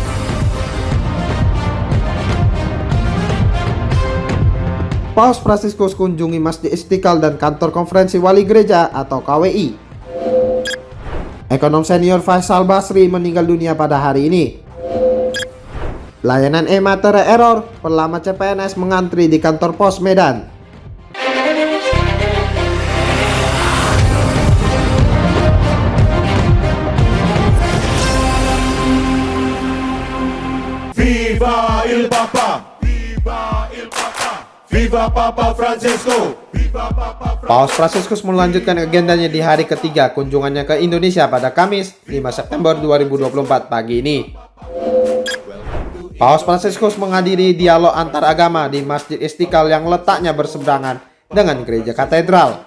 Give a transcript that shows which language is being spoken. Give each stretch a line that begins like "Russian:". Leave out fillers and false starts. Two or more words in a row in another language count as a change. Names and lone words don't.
Indonesian: Paus Fransiskus kunjungi Masjid Istiqlal dan kantor konferensi wali gereja atau KWI. Ekonom senior Faisal Basri meninggal dunia pada hari ini. Layanan e-materai error, pelamar CPNS mengantri di kantor pos Medan.
Italian: Viva il Papa! Viva il Papa! Viva Papa Francesco! Viva Papa Francesco!
Indonesian: Paus Fransiskus melanjutkan agendanya di hari ketiga kunjungannya ke Indonesia pada Kamis 5 September 2024 pagi ini. Paus Fransiskus menghadiri dialog antar agama di Masjid Istiqlal yang letaknya berseberangan dengan gereja katedral.